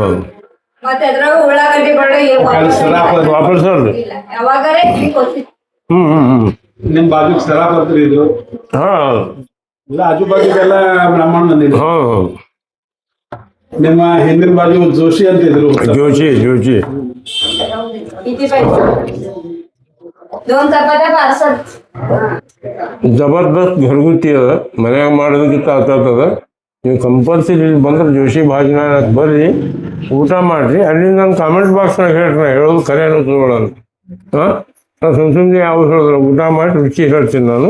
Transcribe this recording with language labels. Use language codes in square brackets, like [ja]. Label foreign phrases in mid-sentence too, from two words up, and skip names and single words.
[kn] ಮತ್ತೆ ಅದ್ರಾಗ ಉಳ್ಳಾಗಡ್ಡಿ ಬೆಳ್ಳುಳ್ಳಿ ವಾಪರ್ಸಲ್ರಿ. ಇಲ್ಲ, ಯಾವಾಗರೇ ಕೊತ್ತಿ. ನಿಮ್ ಬಾಜು ಸರಾಫ್ ಹತ್ರ ಇದ್ರು. ಹಾ, ಎಲ್ಲ ಆಜುಬಾಜುಗೆಲ್ಲ ಬ್ರಾಹ್ಮಣ ಮಂದಿರ. ಹೌದು. ನಿಮ್ಮ ಹಿಂದಿನ ಬಾಜು ಜೋಶಿ ಅಂತ ಇದ್ರು. ಜೋಶಿ. [mr] किती पाहिजे? 2 चपात्या पार्सल. [kn] ಜಬರ್ದಸ್ತ್ घरगुती ಅದ, ಮನ್ಯಾಗ ಮಾಡೋದಕ್ಕಿಂತ ಆಗ್ತದ. ನೀವು ಕಂಪಲ್ಸರಿ ಇಲ್ಲಿ ಬಂದ್ರೆ ಜೋಶಿ ಭಾಜನ ಬರ್ರಿ, ಊಟ ಮಾಡ್ರಿ. ಅಲ್ಲಿ ನಾನು ಕಾಮೆಂಟ್ ಬಾಕ್ಸ್ನಾಗ ಹೇಳ್ತೀನಿ, ಹೇಳೋದು ಖರೆ ಅನ್ನೋದು. ಹಾಂ, ನಾನು ಸುಮ್ಮನೆ ಯಾವ ಹೇಳಿದ್ರೆ ಊಟ ಮಾಡಿ ರುಚಿ ಹೇಳ್ತೀನಿ ನಾನು.